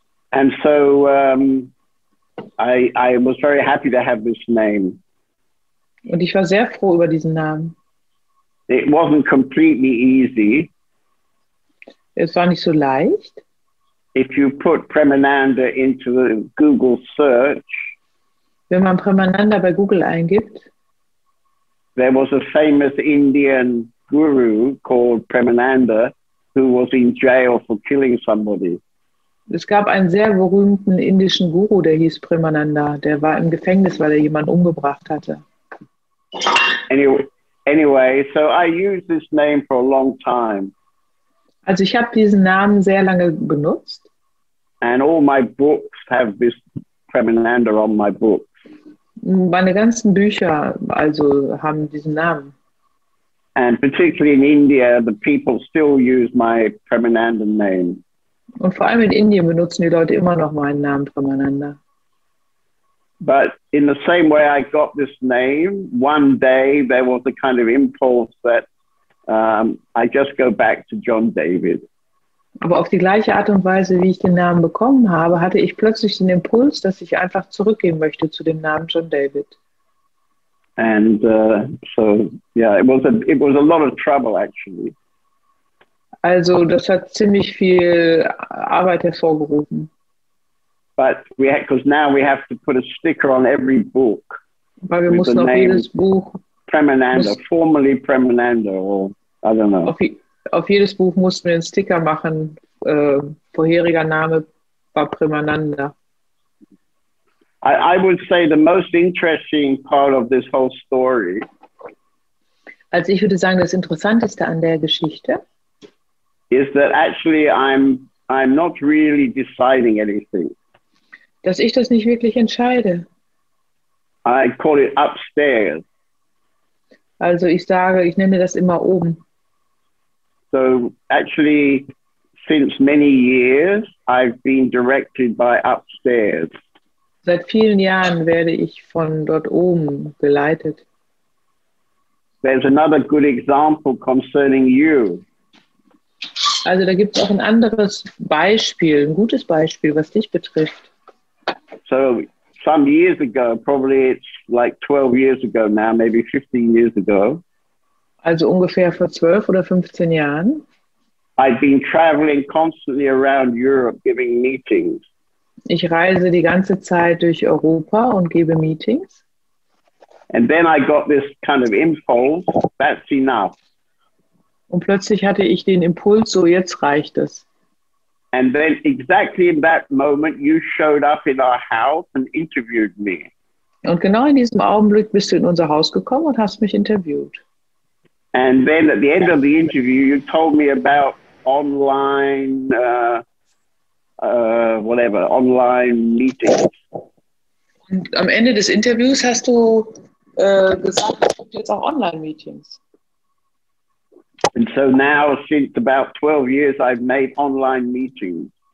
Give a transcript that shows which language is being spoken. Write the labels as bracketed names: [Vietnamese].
[English] And so I was very happy to have this name. [German] Und ich war sehr froh über diesen Namen. [English] It wasn't completely easy. [German] Es war nicht so leicht. [English] If you put Premananda into the Google search, [German] wenn man Premananda bei Google eingibt, [English] there was a famous Indian guru called Premananda who was in jail for killing somebody. [German] Es gab einen sehr berühmten indischen Guru, der hieß Premananda. Der war im Gefängnis, weil er jemanden umgebracht hatte. [English] Anyway, so I used this name for a long time. [German] Also ich habe diesen Namen sehr lange benutzt. [English] And all my books have this Premananda on my books. [German] Meine ganzen Bücher also haben diesen Namen. [English] And particularly in India, the people still use my Premananda name. [German] Und vor allem in Indien benutzen die Leute immer noch meinen Namen Premananda. [English] But in the same way I got this name, one day there was a kind of impulse that I just go back to John David. [German] Aber auf die gleiche Art und Weise, wie ich den Namen bekommen habe, hatte ich plötzlich den Impuls, dass ich einfach zurückgehen möchte zu dem Namen John David. [English] And so yeah, it was a lot of trouble actually. [German] Also das hat ziemlich viel Arbeit hervorgerufen. [English] But because now we have to put a sticker on every book. [German] Weil wir mussten auf jedes Buch [English] Premananda, formerly Premananda, or I don't know. [German] Auf jedes Buch mussten wir einen Sticker machen. Vorheriger Name war Premananda. [English] I would say the most interesting part of this whole story. [German] Also ich würde sagen, das Interessanteste an der Geschichte [English] is that actually I'm not really deciding anything. [German] Dass ich das nicht wirklich entscheide. [English] I call it upstairs. [German] Also ich nenne das immer oben. [English] So actually, since many years, I've been directed by upstairs. [German] Seit vielen Jahren werde ich von dort oben geleitet. [English] There's another good example concerning you. [German] Also da gibt es auch ein anderes Beispiel, ein gutes Beispiel, was dich betrifft. [English] So some years ago, probably it's like 12 years ago now, maybe 15 years ago. [German] Also ungefähr vor 12 oder 15 Jahren. [English] I'd been traveling constantly around Europe giving meetings. [German] Ich reise die ganze Zeit durch Europa und gebe Meetings. [English] And then I got this kind of impulse, that's enough. [German] Und plötzlich hatte ich den Impuls, so jetzt reicht es. [English] And then exactly in that moment, you showed up in our house and interviewed me. [German] Und genau in diesem Augenblick bist du in unser Haus gekommen und hast mich interviewt. [English] And then at the end of the interview, you told me about online, online meetings. [German] Und am Ende des Interviews hast du gesagt, es gibt jetzt auch Online-Meetings. [English] And so now, since about 12 years, I've made online meetings.